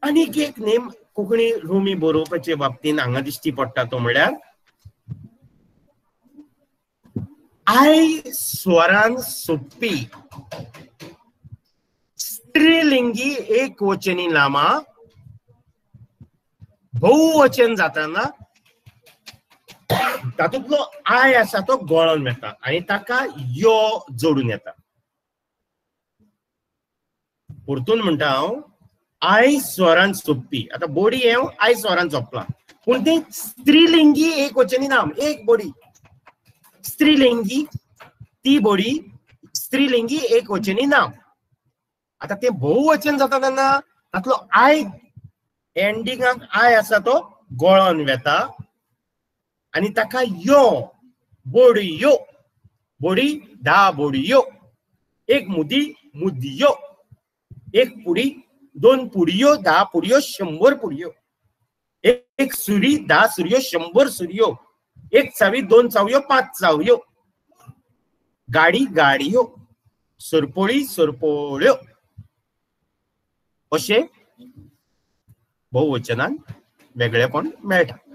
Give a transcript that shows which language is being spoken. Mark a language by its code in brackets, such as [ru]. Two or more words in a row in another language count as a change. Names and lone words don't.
[kok] आनीक एक नेम कोंकणी रोमी बरोवपाचे बाबतींत हांगा दिश्टी पडटा तो म्हळ्यार आय स्वरान सोंपपी स्त्रीलिंगी एकवचनी नामां बहुवचन जाताना तातूंतलो आय आसा तो गळोन येता आनी ताका यो जोडून येता. परतून म्हणटा हांव आय स्वरान सोंपपी. आता बोडी हे आय स्वरान सोंपला पूण ते स्त्रीलिंगी एकवचनी नाम एक बोडी स्त्रीलिंगी ती बोडी स्त्रीलिंगी एकवचनी नाम. आता ते बहुवचन जाता तेन्ना तातलो आय एंडिंगाक आय आसा तो गळोन वेता आनी ताका यो बोडयो बोडी 10 बोडयो एक मुदी मुदयो एक पुडी 2 पुडयो 10 पुडयो 100 पुडयो एक सुरी 10 सुरयो 100 सुरयो एक चावी 2 चावयो 5 चावयो गाडी गाडयो सरपोळी सरपोळ्यो अशे बहुवचनान वेगळेपण मेळटा.